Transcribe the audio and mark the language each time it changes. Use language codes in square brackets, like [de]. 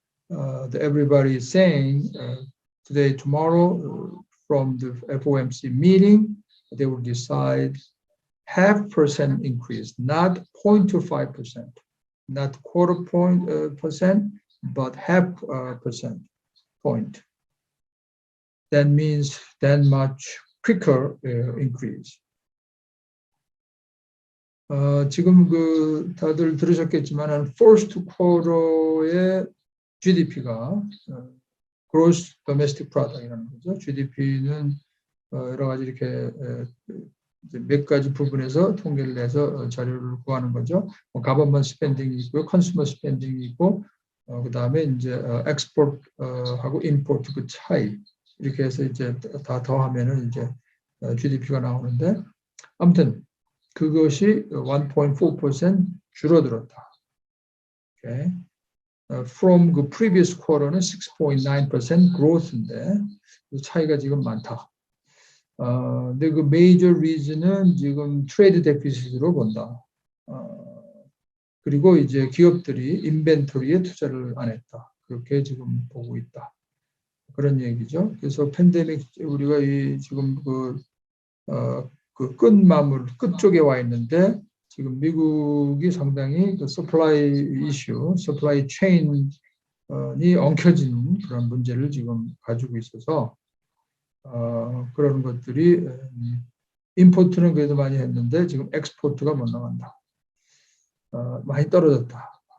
[en] Everybody is saying today, tomorrow, from the FOMC meeting, they will decide 0.5% increase, not 0.25%, not quarter percent, but 0.5% point. That means that much quicker increase. [ko] 지금 다들 들으셨겠지만 first quarter의 GDP가 gross domestic product이라는 거죠. GDP는 여러 가지 이렇게 몇 가지 부분에서 통계를 내서 자료를 구하는 거죠. government spending 있고요, consumer spending 있고, 그 다음에 이제 export하고 import 그 차이 이렇게 해서 이제 다 더하면은 이제 GDP가 나오는데, 아무튼 그것이 1.4% 줄어들었다. [en] Okay. From the previous quarter [ko] 는 6.9% growth인데 차이가 지금 많다. 근데 그 major reason은 지금 trade deficit로 본다. 그리고 이제 기업들이 인벤토리에 투자를 안 했다. 그렇게 지금 보고 있다. 그런 얘기죠. 그래서 팬데믹 우리가 지금 그 끝 쪽에 와 있는데 지금 미국이 상당히 그 supply chain이 엉켜진 그런 문제를 지금 가지고 있어서 그런 것들이 임포트는 그래도 많이 했는데 지금 엑스포트가 못 나간다. 많이 떨어졌다.